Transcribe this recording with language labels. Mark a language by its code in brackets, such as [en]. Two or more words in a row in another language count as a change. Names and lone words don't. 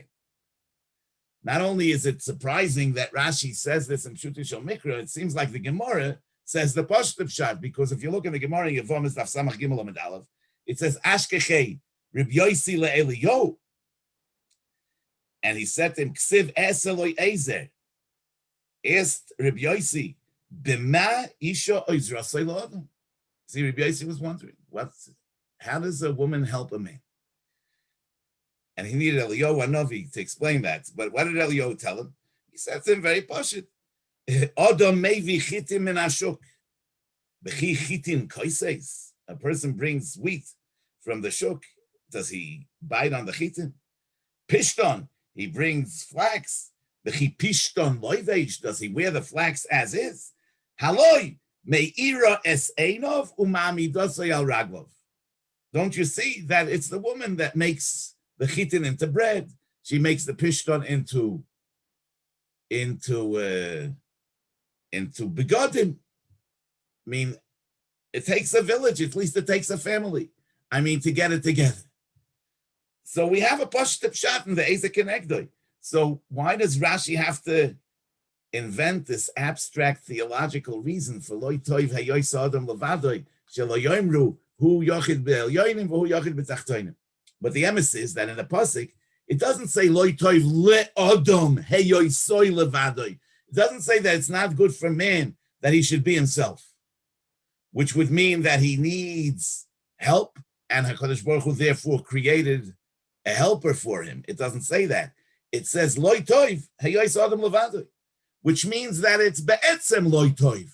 [en] Not only is it surprising that Rashi says this in [he] פשוטו של מקרא, [en] it seems like the Gemara says the [he] פשוט פשט, [en] because if you look in the Gemara, Yevomis [he] דף ס ג עמוד א, [en] it says [he] אשכחיה רבי יוסי לאליהו, [en] and he said to him, [he] כתיב אעשה לו עזר, [en] asked Reb Yosi, [he] במה אשה עוזרתו לאדם. [en] See, Reb Yosi was wondering, how does a woman help a man? And he needed Eliyahu Hanavi to explain that. But what did Eliyahu tell him? He said to him very pashut. [he] אדם מביא חטים מן השוק. כלום חטין כוסס. [en] A person brings wheat from the shuk. Does he bite on the chitin? Pishton. He brings flax. [he] כלום פשתן לובש. [en] Does he wear the flax as is? [he] הלא מאירה את עיניו ומעמידתו על רגליו. [en] Don't you see that it's the woman that makes the chitin into bread? She makes the pishton into begodim. I mean, it takes a village, at least it takes a family. I mean, to get it together. So we have a [he] פשוט פשט [en] in the [he] עזר כנגדו. [en] So why does Rashi have to invent this abstract theological reason for [he] לא טוב היות אדם לבדו שלא יאמרו הוא יחיד בעליונים והוא יחיד בתחתונים? [en] But the emes is that in the pasuk, it doesn't say [he] לא טוב לאדם היותו לבדו. [en] It doesn't say that it's not good for man that he should be himself, which would mean that he needs help, and [he] הקדוש ברוך הוא [en] therefore created a helper for him. It doesn't say that. It says [he] לא טוב היות אדם לבדו, [en] which means that it's [he] בעצם לא טוב.